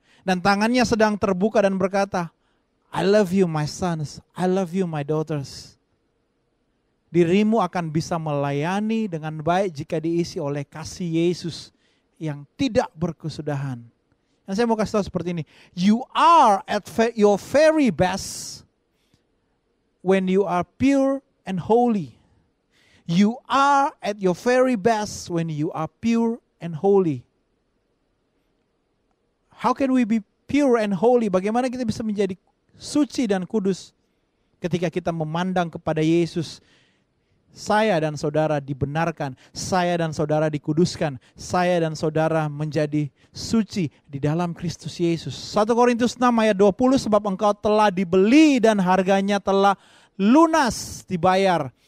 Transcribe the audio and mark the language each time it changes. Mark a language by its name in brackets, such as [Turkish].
[Indonesian] Dan tangannya sedang terbuka dan berkata, [English] I love you my sons, I love you my daughters. [Indonesian] Dirimu akan bisa melayani dengan baik jika diisi oleh kasih Yesus yang tidak berkesudahan. Dan saya mau kasih tahu seperti ini. [English] You are at your very best when you are pure and holy. You are at your very best when you are pure and holy. How can we be pure and holy? [Indonesian] Bagaimana kita bisa menjadi suci dan kudus ketika kita memandang kepada Yesus? Saya dan saudara dibenarkan, saya dan saudara dikuduskan, saya dan saudara menjadi suci di dalam Kristus Yesus. 1 Korintus 6 ayat 20, sebab engkau telah dibeli dan harganya telah lunas dibayar.